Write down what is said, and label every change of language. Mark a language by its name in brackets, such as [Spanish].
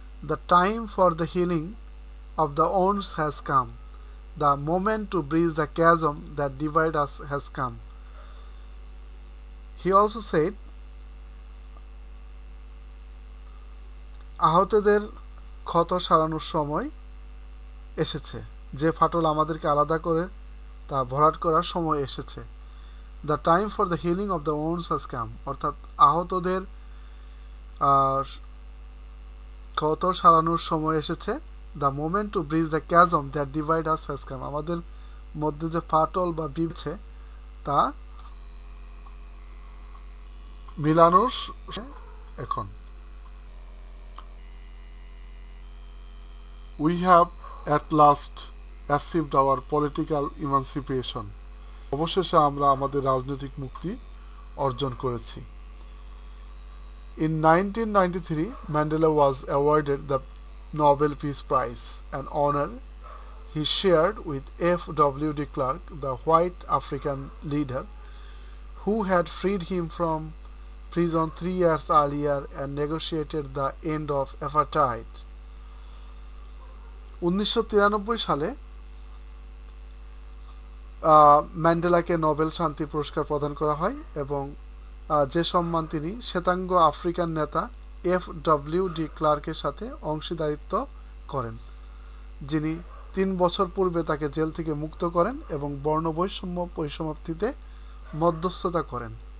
[English] The time for the healing of the wounds has come. The moment to bridge the chasm that divides us has come. He also said, [Bangla] আহতদের ক্ষত সারানোর সময় এসেছে, যে ফাটল আমাদেরকে আলাদা করে তা ভরাট করার সময় এসেছে। [English] the time for the healing of the wounds has come, [Bangla] অর্থাৎ আহতদের ক্ষত সারানোর সময় এসেছে। [English] the moment to bridge the chasm that divide us has come, [Bangla] আমাদের মধ্যে যে ফাটল বা বিছে তা মিলানোর এখন। [English] We have at last achieved our political emancipation. [Bangla] অবশেষে আমরা আমাদের রাজনৈতিক মুক্তি অর্জন করেছি। [English] In 1993, Mandela was awarded the Nobel Peace Prize, an honor he shared with F.W. de Klerk, the white African leader who had freed him from prison 3 years earlier and negotiated the end of apartheid. [Bangla] 1993 সালে ম্যান্ডেলাকে Nobel শান্তি পুরস্কার প্রদান করা হয়, এবং যে সম্মান তিনি শ্বেতাঙ্গ আফ্রিকান নেতা F.W. de ক্লার্কের সাথে অংশীদারিত্ব করেন, যিনি 3 বছর পূর্বে তাকে জেল থেকে মুক্ত করেন এবং বর্ণ বৈষম্য পরিসমাপ্তিতে মধ্যস্থতা করেন।